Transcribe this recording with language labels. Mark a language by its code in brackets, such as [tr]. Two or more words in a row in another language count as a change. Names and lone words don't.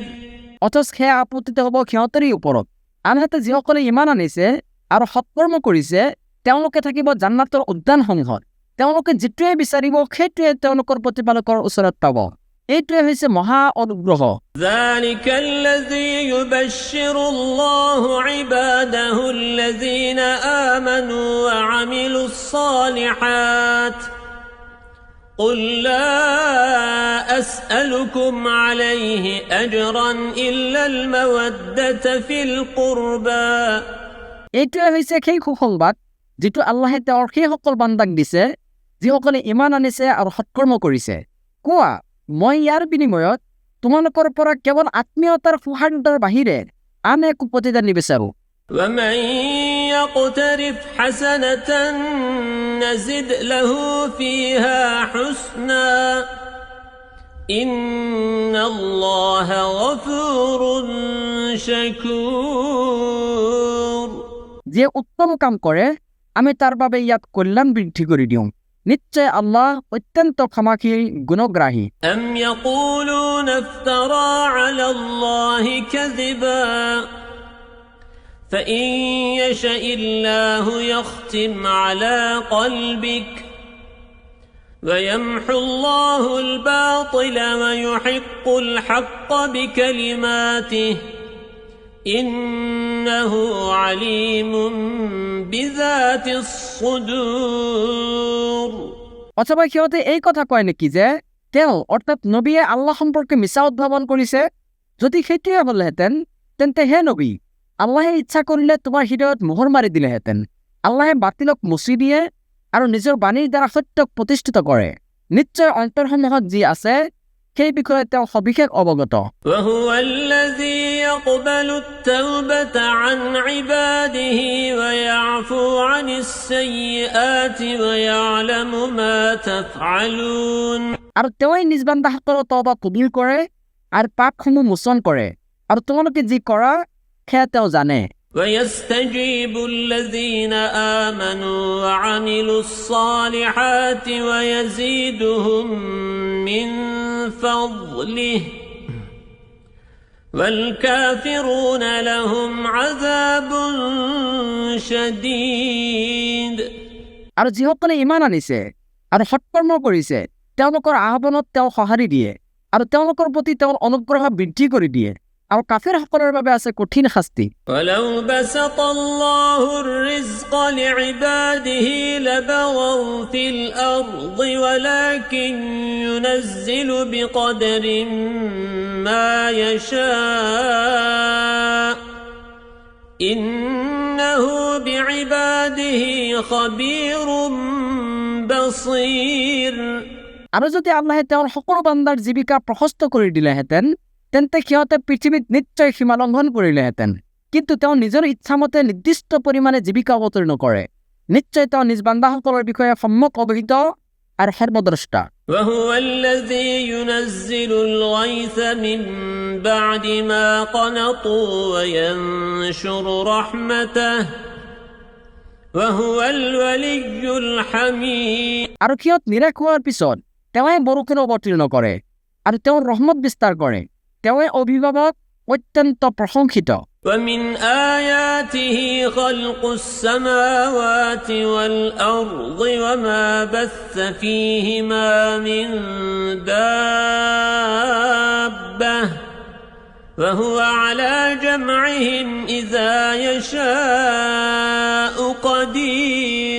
[as] অথচ সেয়া আপত্তিত হ'ব সিহঁতৰেই ওপৰত আনহাতে যিসকলে ইমান আনিছে আৰু সৎকৰ্ম কৰিছে তেওঁলোকে থাকিব জান্নাতৰ উদ্যানসমূহত তেওঁলোকে যিটোৱে বিচাৰিব সেইটোৱে তেওঁলোকৰ প্ৰতিপালকৰ ওচৰত পাব এইটোৱে হৈছে মহা অনুগ্ৰহ [ar] ذلك الذي يبشر الله عباده الذين آمنوا وعملوا الصالحات قل لا أسألكم عليه أجرا إلا المودة في القربى [as] এইটোৱে হৈছে সেই সুসংবাদ যিটো আল্লাহে তেওঁৰ সেইসকল বান্দাক দিছে যিসকলে ইমান আনিছে আৰু সৎকৰ্ম কৰিছে কোৱা মই ইয়াৰ বিনিময়ত তোমালোকৰ পৰা কেৱল আত্মীয়তাৰ সৌহাৰ্দ্যৰ বাহিৰে আন একো প্ৰতিদান নিবিচাৰোঁ [ar] ومن يقترف حسنة نزد له فيها حسنا إن الله غفور شكور [as] যিয়ে উত্তম কাম কৰে আমি তাৰ বাবে ইয়াত কল্যাণ বৃদ্ধি কৰি দিওঁ নিশ্চয় আল্লাহ অত্যন্ত ক্ষমাশীল গুণগ্ৰাহী [ar] أم يقولون افترى على الله كذبا فإن يشأ الله يختم على قلبك ويمحو الله الباطل ويحق الحق بكلماته إنه عليم بذات الصدور [as] অথবা সিহঁতে এই কথা কয় নেকি যে তেওঁ অৰ্থাৎ নবীয়ে আল্লাহ সম্পৰ্কে মিছা উদ্ভাৱন কৰিছে? যদি সেইটোৱে হ'লহেঁতেন তেন্তে হে নবী, আল্লাহে ইচ্ছা কৰিলে তোমাৰ হৃদয়ত মোহৰ মাৰি দিলেহেঁতেন। আল্লাহে বাতিলক মচি দিয়ে আৰু নিজৰ বাণীৰ দ্বাৰা সত্যক প্ৰতিষ্ঠিত কৰে। নিশ্চয় অন্তৰসমূহত যি আছে সেই বিষয়ে তেওঁ সবিশেষ অৱগত। [ar] وهو الذي يقبل التوبة عن عباده ويعفو عن السيئات ويعلم ما تفعلون [as] আৰু তেওঁই নিজ বান্দাসকলৰ তওবা কবুল কৰে আৰু পাপসমূহ মোচন কৰে, আৰু তোমালোকে যি কৰা সেয়া তেওঁ জানে। [ar] ويستجيب الذين آمنوا وعملوا الصالحات ويزيدهم من فضله والكافرون لهم عذاب شديد [as] আৰু যিসকলে ইমান আনিছে আৰু সৎকৰ্ম কৰিছে তেওঁলোকৰ আহ্বানত তেওঁ সঁহাৰি দিয়ে আৰু তেওঁলোকৰ প্ৰতি তেওঁৰ অনুগ্ৰহ বৃদ্ধি কৰি দিয়ে, আৰু কাফিৰসকলৰ বাবে আছে কঠিন শাস্তি। [ar] ولو بسط الله الرزق لعباده لبغوا في الأرض ولكن ينزل بقدر ما يشاء إنه بعباده خبير بصير [as] আৰু যদি আল্লাহে তেওঁৰ সকলো বান্দাৰ জীৱিকা প্ৰশস্ত কৰি দিলেহেঁতেন তেন্তে সিহঁতে পৃথিৱীত নিশ্চয় সীমা লংঘন কৰিলেহেঁতেন, কিন্তু তেওঁ নিজৰ ইচ্ছামতে নিৰ্দিষ্ট পৰিমাণে জীৱিকা অৱতীৰ্ণ কৰে। নিশ্চয় তেওঁ নিজ বান্দাসকলৰ বিষয়ে সম্যক অৱহিত আৰু সৰ্বদ্ৰষ্টা। [ar] وهو الذي ينزل الغيث من بعد ما قنطوا وينشر رحمته وهو الولي الحميد [as] আৰু সিহঁত নিৰাশ হোৱাৰ পিছত তেওঁই বৰষুণ অৱতীৰ্ণ কৰে আৰু তেওঁৰ ৰহমত বিস্তাৰ কৰে। তেওঁই অভিভাৱক অত্যন্ত প্ৰশংসিত। [ar] ومن آياته خلق السماوات والأرض وما بث فيهما من دابة وهو على جمعهم إذا يشاء قدير